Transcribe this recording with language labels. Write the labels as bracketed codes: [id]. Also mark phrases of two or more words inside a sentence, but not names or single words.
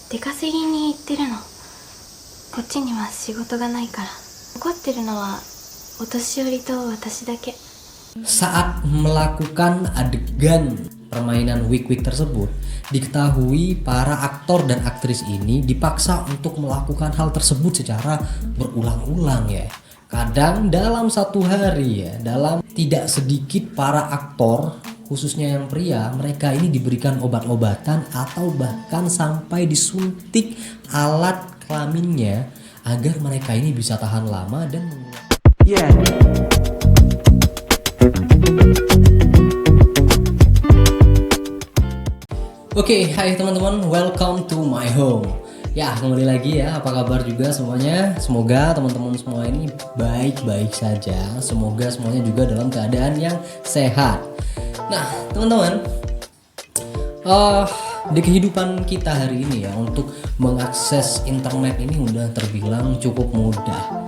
[ja] 出稼ぎに行ってるの。こっちには仕事がないから。残ってるのはお年寄りと私だけ。 [id] Saat melakukan adegan permainan wik-wik tersebut, diketahui para aktor dan aktris ini dipaksa untuk melakukan hal tersebut secara berulang-ulang ya. Kadang dalam satu hari ya, dalam tidak sedikit para aktor, khususnya yang pria, mereka ini diberikan obat-obatan atau bahkan sampai disuntik alat kelaminnya agar mereka ini bisa tahan lama dan Oke, hai teman-teman, [en] welcome to my home. [id] Ya, kembali lagi ya, apa kabar juga semuanya? Semoga teman-teman semua ini baik-baik saja. Semoga semuanya juga dalam keadaan yang sehat. Nah, teman-teman, di kehidupan kita hari ini ya, untuk mengakses internet ini udah terbilang cukup mudah.